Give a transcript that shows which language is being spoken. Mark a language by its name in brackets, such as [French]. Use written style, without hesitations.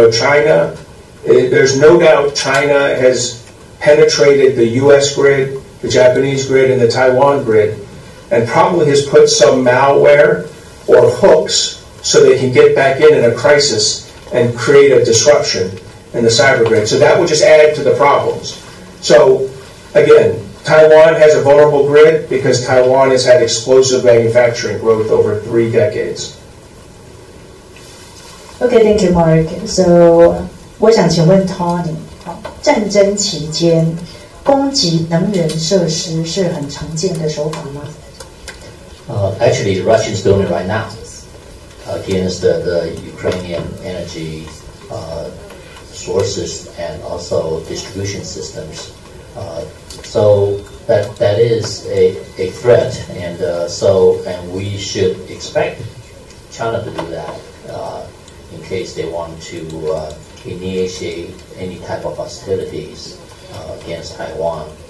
[English] China, there's no doubt China has penetrated the US grid, the Japanese grid, and the Taiwan grid, and probably has put some malware or hooks so they can get back in a crisis and create a disruption in the cyber grid. So that would just add to the problems. So again, Taiwan has a vulnerable grid because Taiwan has had explosive manufacturing growth over 3 decades. Okay, thank you, Mark. [Chinese] So 我想请问 Tony， 战争期间攻击能源设施是很常见的手法吗？ [English] Actually, Russians doing it right now against the Ukrainian energy sources and also distribution systems. So that is a threat, and we should expect China to do that in case they want to initiate any type of hostilities against Taiwan.